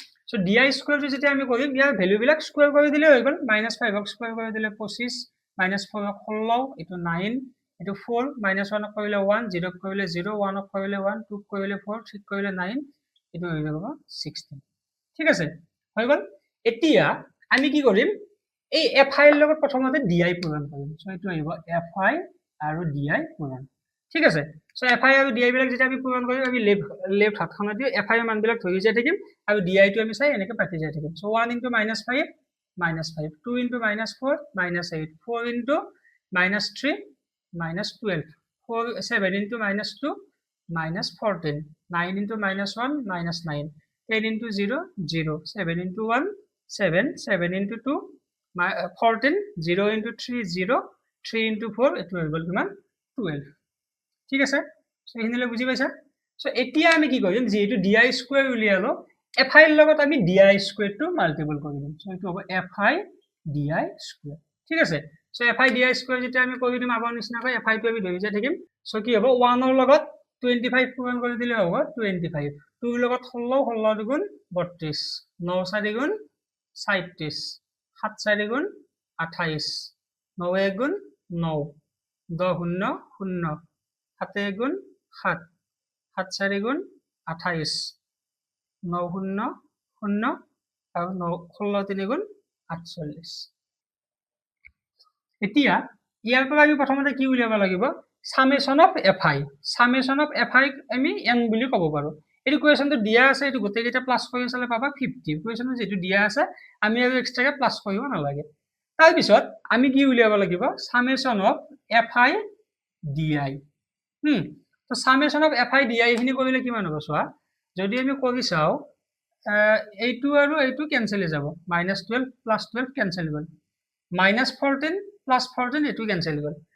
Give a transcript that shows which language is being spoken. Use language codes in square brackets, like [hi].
[as] So di স্কয়াৰটো যেতিয়া আমি কৰিম ইয়াৰ ভ্যালু বিলাক স্কয়াৰ কৰি দিলে হৈ গ'ল -5 ক স্কয়াৰ কৰি দিলে 25 -4 ক 16 এটো 9 এটো 4 -1 ক কৰিলে 1 0 ক কৰিলে 0 1 ক কৰিলে 1 2 ক কৰিলে 4 3 ক কৰিলে 9 এটো হৈ যাব 16 ঠিক আছে হৈ গ'ল এতিয়া আমি কি কৰিম এই fi ৰ লগত প্ৰথমতে di পূৰণ কৰিম সো এটো আহিব fi আৰু di পূৰণ ঠিক আছে সো fi আৰু di বিলাক যেতিয়া আমি পূৰণ কৰিম আমি লেফট হাতখনত দি fi ৰ মান বিলাক ধৰি যাই থাকিম আৰু di টো আমি চাই এনেকৈ পাতি যাই থাকিম so 1 * -5 [en] minus 5, 2 into minus 4, minus 8, 4 into minus 3, minus 12, 7 into minus 2, minus 14, 9 into minus 1, minus 9, 10 into 0, 0, 7 into 1, 7, 7 into 2, 14, 0 into 3, 0, 3 into 4, it will be 12. [as] ঠিক আছে, সো এইখিনিলৈ বুজি পাইছা। সো এতিয়া আমি কি কৰিম, যিহেতু ডি আই স্কুৱেৰ উলিয়ালো, এফ আইৰ লগত আমি ডি আই স্কুৱেৰটো মাল্টিপল কৰি দিম। সো এইটো হ'ব এফ আই ডি আই স্কুৱেৰ। ঠিক আছে, সো এফ আই ডি আই স্কুৱেৰ যেতিয়া আমি কৰি দিম আগৰ নিচিনাকৈ এফ আইটো আমি ধৰি যাই থাকিম। সো কি হ'ব, 1ৰ লগত 25 পূৰণ কৰি দিলে হ'ব 25, 2ৰ লগত 16, 16 দুগুণ 32, 9 4 গুণ 37, 7 4 গুণ 28, 9 1 গুণ 9, 10 শূন্য 0, 7 গুণ 7, 7 4 গুণ 28, 9 শূন্য 0 আৰু 16 3 গুণ 48। এতিয়া ইয়াৰ পৰা আমি প্ৰথমতে কি উলিয়াব লাগিব, summation of F I. Summation of F আই আমি এন বুলি ক'ব পাৰো। এইটো কুৱেশ্যনটো দিয়া আছে, এইটো গোটেইকেইটা প্লাছ কৰি চালে পাবা 50। কুৱেশ্যনটো যিটো দিয়া আছে আমি আৰু এক্সট্ৰাকে প্লাছ কৰিব নালাগে। তাৰপিছত আমি কি উলিয়াব লাগিব, summation of F I D আই। তো summation of F I D আই এইখিনি কৰিলে কিমান হ'ব চোৱা, যদি আমি কৰি চাওঁ এইটো আৰু এইটো কেঞ্চেল হৈ যাব, -12 + 12 কেঞ্চেল হৈ গ'ল, -14 + 14 এইটো কেঞ্চেল হৈ গ'ল।